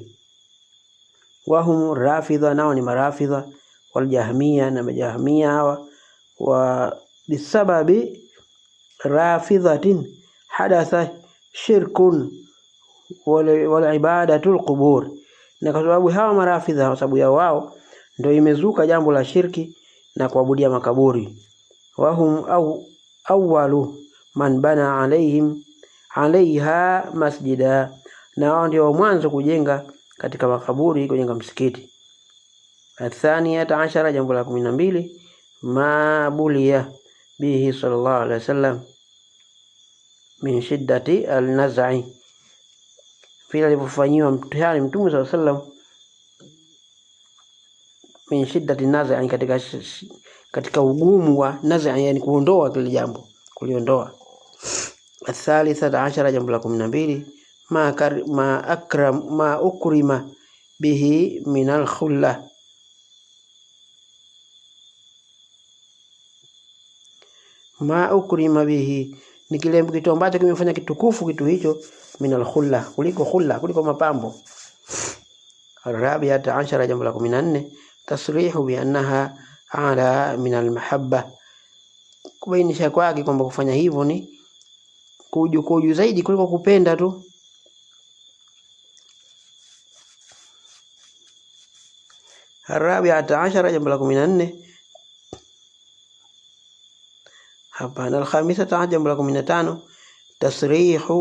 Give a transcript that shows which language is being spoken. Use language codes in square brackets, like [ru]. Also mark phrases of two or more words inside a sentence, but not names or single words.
[ar] وهم رافضة, [sw] nao ni marafidha, [ar] والجهمية, [sw] na majahmiya hawa, [ar] وبسبب الرافضة حدث الشرك وعبادة القبور, [sw] na kwa sababu hawa marafidha, kwa sababu ya wao ndio imezuka jambo la shirki na kuabudia makaburi. [ar] وهم أول من بنى عليها مسجدا, [sw] na wao ndio mwanzo kujenga katika makaburi, kujenga msikiti. [ar] الثانية عشرة, [sw] jambo la 12, [ar] ما بلي به صلى الله عليه وسلم من شدة النزع, [sw] vile alivyofanyiwa mtihani Mtume [ar] صلى الله عليه وسلم, من شدة نزع, [sw] katika ugumu wa naz'i, yani kuondoa kile jambo, kuliondoa. [ar] الثالثة عشرة, [sw] jambo la 12, [ar] ما أكرم به من الخلة, ما أكرم به [sw] ni kile kitu ambacho kimefanya kitukufu kitu hicho, [ar] من الخلة, [sw] kuliko mapambo. [ar] الرابعة عشرة, [sw] jambo la 14, [ar] تصريحه بأنها أعلى من المحبة, [sw] kubainisha kwake kwamba kufanya hivyo ni kuju zaidi kuliko kupenda tu. [ar] الرابعة عشرة, [sw] jambo la 14, hapana, al-khamisata, jambo la 15, tasrihu